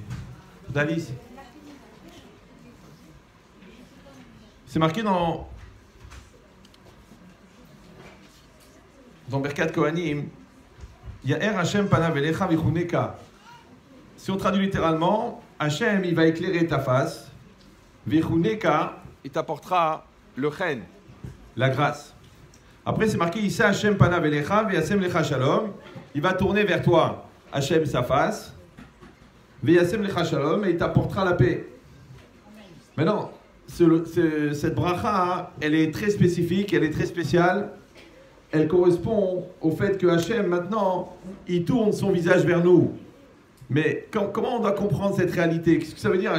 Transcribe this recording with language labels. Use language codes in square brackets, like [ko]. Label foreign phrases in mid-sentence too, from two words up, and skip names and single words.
[fr] D'Alice. C'est marqué dans [he] ברכת כהנים יאר השם פניו אליך ויחנך. [fr] Si on traduit littéralement, Hashem, il va éclairer ta face, vichuneka, il t'apportera le chen, la grâce. Après, c'est marqué [he] ישא השם פניו אליך וישם לך שלום. [fr] Il va tourner vers toi, Hashem, sa face, [he] וישם לך שלום, [fr] et il t'apportera la paix. Maintenant, cette bracha, elle est très spécifique, elle est très spéciale. Elle correspond au fait que Hachem, maintenant, il tourne son visage vers nous. Mais comment on doit comprendre cette réalité? Qu'est-ce que ça veut dire?